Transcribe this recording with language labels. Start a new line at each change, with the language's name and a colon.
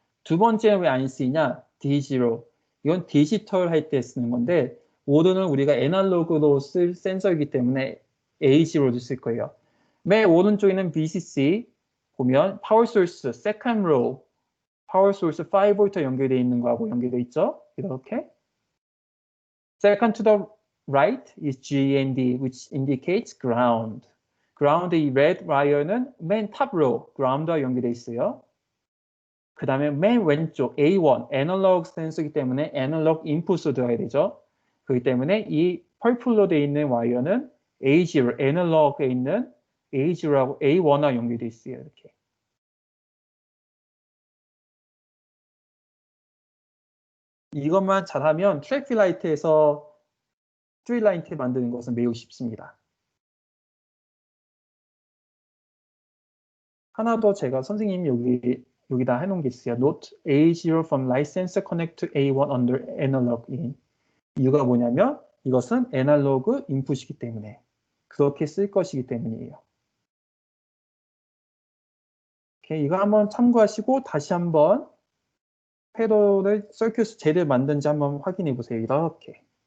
Korean: 두 번째는 왜 안 쓰이냐? D0 이건 디지털 할 때 쓰는 건데 오도는 우리가 애널로그로 쓸 센서이기 때문에 A0도 쓸 거예요. 맨 오른쪽에는 BCC 보면 파워 소스 세컨드 로우 파워 소스 5V 연결되어 있는 거하고 연결되어 있죠? 이렇게.
English: Second to the right is GND, which indicates ground.
Korean: ground 이 red wire는 맨 탑 row, ground와 연결되어 있어요. 그 다음에 맨 왼쪽 A1, 애널로그 센서이기 때문에 애널로그 인풋으로 들어가야 되죠. 그렇기 때문에 이 펄플로 되어 있는 와이어는 A0, 애널로그에 있는 A0하고 A1과 연결되어 있어요. 이렇게. 이것만 잘하면 트래픽 라이트에서 스트릿 라이트 만드는 것은 매우 쉽습니다. 하나 더 제가 선생님 여기다 해놓은 게 있어요.
English: Note A0 from light sensor connect to A1 under analog in.
Korean: 이유가 뭐냐면 이것은 애널로그 인풋이기 때문에 그렇게 쓸 것이기 때문이에요. 오케이, 이거 한번 참고하시고 다시 한번 패러를 서큐트 제대로 만든지 한번 확인해 보세요. 이렇게.